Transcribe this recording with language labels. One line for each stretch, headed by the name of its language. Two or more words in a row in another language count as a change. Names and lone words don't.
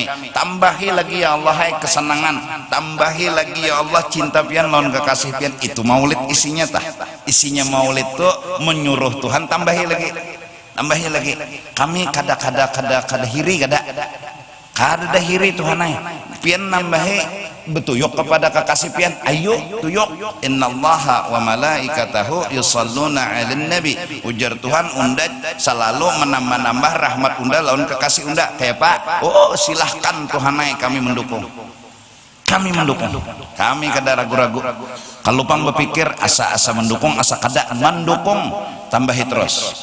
Banjar: Tambahi lagi
Arabic: ya Allah
Banjar: hai kesenangan, tambahi lagi
Arabic: ya Allah
Banjar: cinta pian lawan kekasih pian. Itu maulid isinya tah. Isinya maulid tuh menyuruh Tuhan tambahi lagi. Kami kada hiri, kada hiri Tuhan ai. Pian nambahi betuyuk kepada kekasih pian, ayo tuyuk.
Arabic: Innallaha wa malaikatahu yusalluna 'alan nabi.
Banjar: Ujar Tuhan unda selalu menambah rahmat unda lawan kekasih unda. Kayak Pak, oh silahkan Tuhan ai, kami mendukung. Kami kada ragu-ragu. Kalau pang berpikir asa-asa mendukung, asa kada mendukung, tambahi terus.